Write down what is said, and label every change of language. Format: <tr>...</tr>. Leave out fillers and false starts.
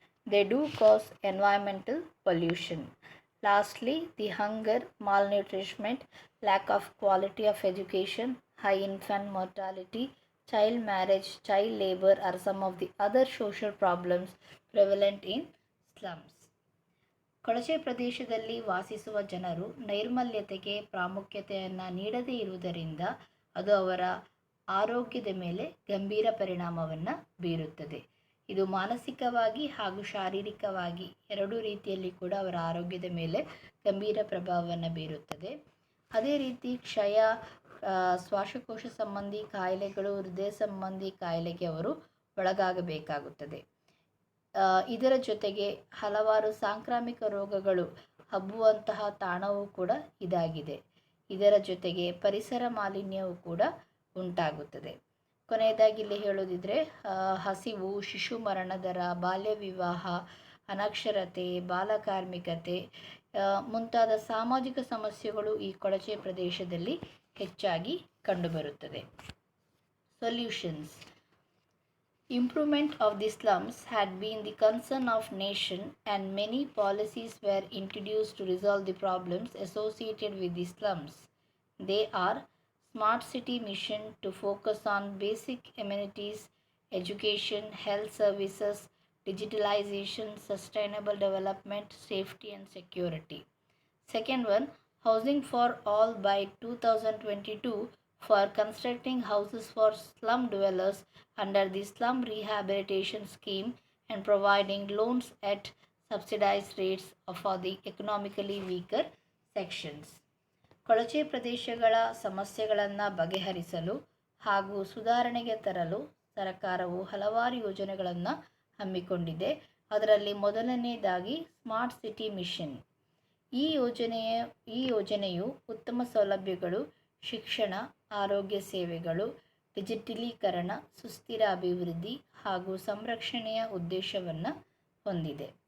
<en>They do cause environmental pollution. Lastly, the hunger, malnutrition, lack of quality of education, high infant mortality, child marriage, child labor are some of the other social problems prevalent in slums.</en> <kn>ಕೊಳಚೆ ಪ್ರದೇಶದಲ್ಲಿ ವಾಸಿಸುವ ಜನರು ನೈರ್ಮಲ್ಯತೆಗೆ ಪ್ರಾಮುಖ್ಯತೆಯನ್ನು ನೀಡದೇ ಇರುವುದರಿಂದ ಅದು ಅವರ ಆರೋಗ್ಯದ ಮೇಲೆ ಗಂಭೀರ ಪರಿಣಾಮವನ್ನು ಬೀರುತ್ತದೆ. ಇದು ಮಾನಸಿಕವಾಗಿ ಹಾಗೂ ಶಾರೀರಿಕವಾಗಿ ಎರಡೂ ರೀತಿಯಲ್ಲಿ ಕೂಡ ಅವರ ಆರೋಗ್ಯದ ಮೇಲೆ ಗಂಭೀರ ಪ್ರಭಾವವನ್ನು ಬೀರುತ್ತದೆ. ಅದೇ ರೀತಿ ಕ್ಷಯ, ಶ್ವಾಸಕೋಶ ಸಂಬಂಧಿ ಕಾಯಿಲೆಗಳು, ಹೃದಯ ಸಂಬಂಧಿ ಕಾಯಿಲೆಗೆ ಅವರು ಒಳಗಾಗಬೇಕಾಗುತ್ತದೆ. ಇದರ ಜೊತೆಗೆ ಹಲವಾರು ಸಾಂಕ್ರಾಮಿಕ ರೋಗಗಳು ಹಬ್ಬುವಂತಹ ತಾಣವೂ ಕೂಡ ಇದಾಗಿದೆ. ಇದರ ಜೊತೆಗೆ ಪರಿಸರ ಮಾಲಿನ್ಯವೂ ಕೂಡ ಉಂಟಾಗುತ್ತದೆ. ಕೊನೆಯದಾಗಿ ಇಲ್ಲಿ ಹೇಳೋದಿದ್ರೆ ಹಸಿವು, ಶಿಶು ಮರಣ ದರ, ಬಾಲ್ಯ ವಿವಾಹ, ಅನಕ್ಷರತೆ, ಬಾಲಕಾರ್ಮಿಕತೆ ಮುಂತಾದ ಸಾಮಾಜಿಕ ಸಮಸ್ಯೆಗಳು ಈ ಕೊಳಚೆ ಪ್ರದೇಶದಲ್ಲಿ ಹೆಚ್ಚಾಗಿ ಕಂಡುಬರುತ್ತದೆ.</kn> <en>Solutions. Improvement of the slums had been the concern of nation and many policies were introduced to resolve the problems associated with the slums. They are Smart City Mission to focus on basic amenities, education, health services, digitalization, sustainable development, safety and security. Second one, Housing for All by 2022 for constructing houses for slum dwellers under the Slum Rehabilitation Scheme and providing loans at subsidized rates for the economically weaker sections.</en> <kn>ಕೊಳಚೆ ಪ್ರದೇಶಗಳ ಸಮಸ್ಯೆಗಳನ್ನು ಬಗೆಹರಿಸಲು ಹಾಗೂ ಸುಧಾರಣೆಗೆ ತರಲು ಸರ್ಕಾರವು ಹಲವಾರು ಯೋಜನೆಗಳನ್ನು ಹಮ್ಮಿಕೊಂಡಿದೆ. ಅದರಲ್ಲಿ ಮೊದಲನೆಯದಾಗಿ ಸ್ಮಾರ್ಟ್ ಸಿಟಿ ಮಿಷನ್. ಈ ಯೋಜನೆಯು ಉತ್ತಮ ಸೌಲಭ್ಯಗಳು, ಶಿಕ್ಷಣ, ಆರೋಗ್ಯ ಸೇವೆಗಳು, ಡಿಜಿಟಲೀಕರಣ, ಸುಸ್ಥಿರ ಅಭಿವೃದ್ಧಿ ಹಾಗೂ ಸಂರಕ್ಷಣೆಯ ಉದ್ದೇಶವನ್ನು ಹೊಂದಿದೆ.</kn>